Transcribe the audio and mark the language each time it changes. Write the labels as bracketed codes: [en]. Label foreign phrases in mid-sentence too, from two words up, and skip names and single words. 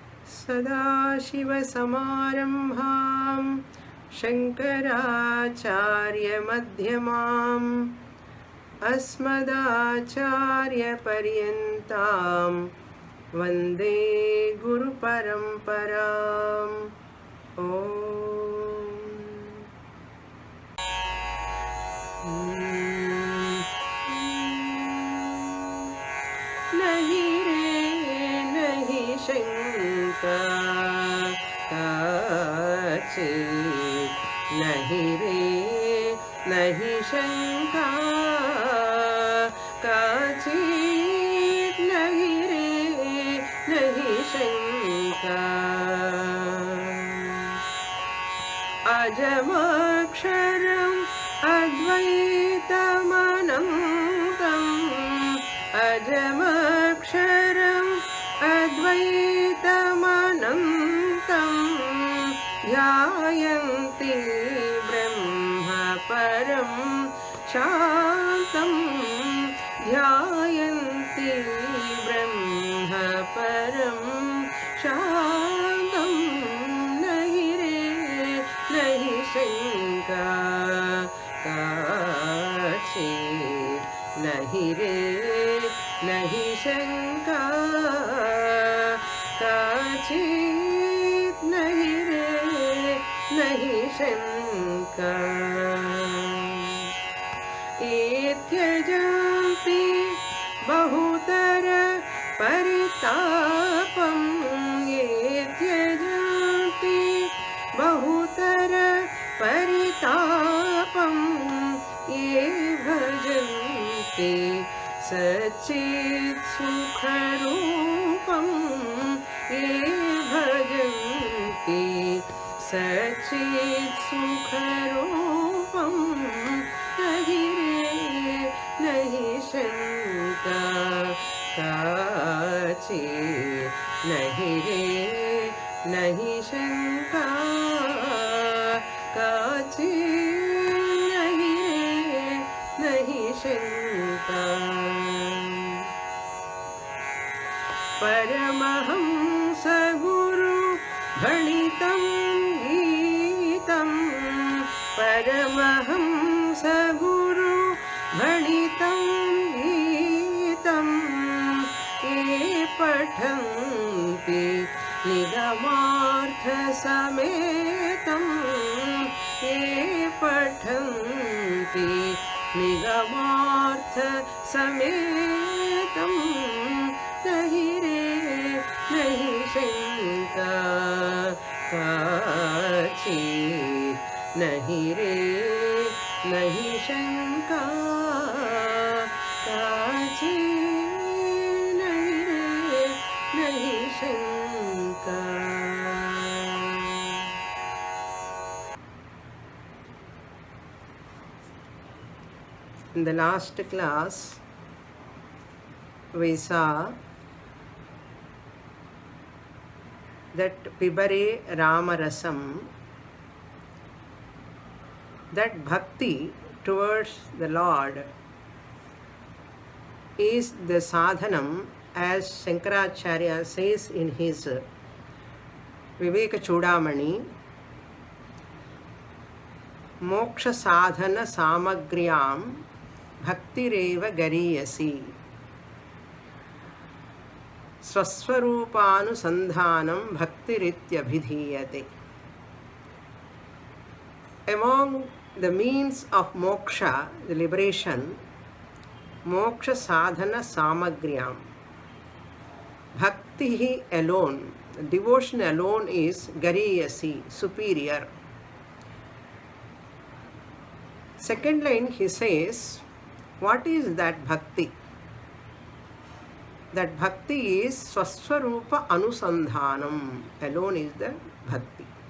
[sa] सदाशिवसमारम्भां शङ्कराचार्यमध्यमाम् अस्मदाचार्यपर्यन्तां वन्दे गुरुपरम्पराम्। नहीं रे नहीं शंका काचित्, नहीं रे नहीं शंका काचित्, नहीं रे नहीं शंका। अजमक्षरम् अद्वैतमनन्तम्, अजमक्षरम् अद्वैतमनन्तम् ध्यायन्ति ब्रह्म परं शान्तं, ध्यायन्ति ब्रह्म परं शान्तं। नहीं रे नहीं शंका काचित्, नहीं रे नहीं शंका काचित्, नहीं रे नहीं शंका। इत्यजन्ति बहुतर परितापम्, इत्यजन्ति बहुतर परितापम्, ये भजन्ति सच्चित् सुखरूपम्, ये भजन्ति सच्चित् सुखरूपम्। नहीं रे नहीं शंका काचित्, नहीं रे नहीं शंका काचित्, नहीं रे नहीं शंका। परमहंस गुरु भणितं गीतं, परमहंस गुरु भणितं गीतं, ये पठन्ति निगमार्थ समेतं, ये पठन्ति निगमार्थ समेतं। नहीं रे नहीं शंका काचित्, नहीं रे नहीं शंका काचित्, नहीं रे नहीं शंका। [en] In the last class, we saw that Pibare Ramarasam, that bhakti towards the Lord is the sadhanam, as Shankaracharya says in his Viveka Chudamani, [sa] मोक्ष साधन सामग्र्यां भक्तिरेव गरीयसी स्वस्वरूपानुसन्धानं भक्तिरित्यभिधीयते. [en] Among the means of moksha, the liberation, [sa] मोक्ष साधन सामग्र्यां, [en] bhakti alone, devotion alone is gariyasi, superior. Second line he says, what is that bhakti? That bhakti is [sa] स्वस्वरूप अनुसन्धानम्, [en] alone is the bhakti.